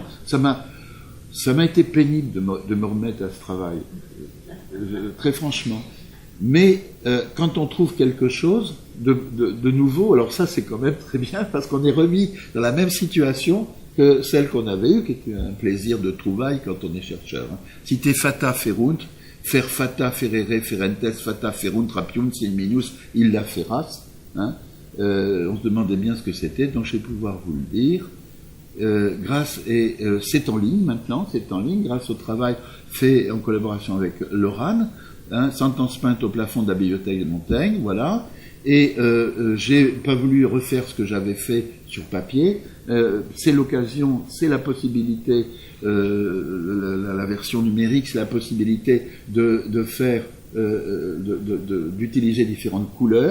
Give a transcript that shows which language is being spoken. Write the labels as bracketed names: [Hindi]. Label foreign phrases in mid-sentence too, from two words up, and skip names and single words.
[French] Ça m'a été pénible de me remettre à ce travail. Très franchement. Mais quand on trouve quelque chose de nouveau, alors ça c'est quand même très bien, parce qu'on est remis dans la même situation que celle qu'on avait eue, qui était un plaisir de trouvaille quand on est chercheur. [Latin] Cite fata ferunt, fer fata ferere ferentes fata ferunt rapiunt minus illa feras. [French] On se demandait bien ce que c'était, donc je vais pouvoir vous le dire. C'est en ligne maintenant, grâce au travail fait en collaboration avec l'ORAN, sentence peinte au plafond de la bibliothèque de Montaigne, voilà, et j'ai pas voulu refaire ce que j'avais fait sur papier, c'est l'occasion, c'est la possibilité, la version numérique, c'est la possibilité de faire, d'utiliser différentes couleurs.